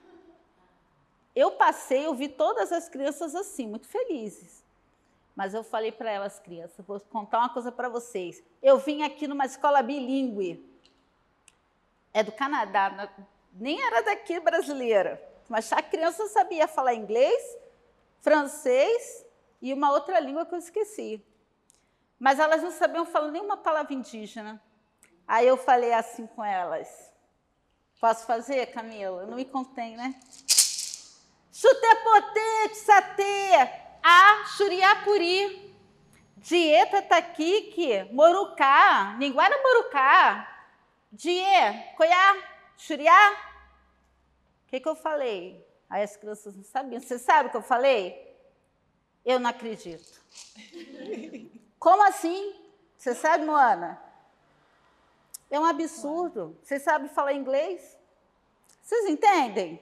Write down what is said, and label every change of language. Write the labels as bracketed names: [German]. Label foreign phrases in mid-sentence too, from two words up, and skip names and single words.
[Portuguese] Eu passei, eu vi todas as crianças assim, muito felizes, mas eu falei para elas, crianças, vou contar uma coisa para vocês, eu vim aqui numa escola bilíngue, é do Canadá, nem era daqui brasileira, mas a criança sabia falar inglês, francês e uma outra língua que eu esqueci. Mas elas não sabiam falar nenhuma palavra indígena. Aí eu falei assim com elas. Posso fazer, Camila? Não me contém, né? Chutepotê, satê, a xuriapuri, dieta taquique, morucá, ninguara morucá, die, coiá, xuriá. O que eu falei? Aí as crianças não sabiam. Você sabe o que eu falei? Eu não acredito. Como assim? Você sabe, Moana? É um absurdo. Vocês sabem falar inglês? Vocês entendem?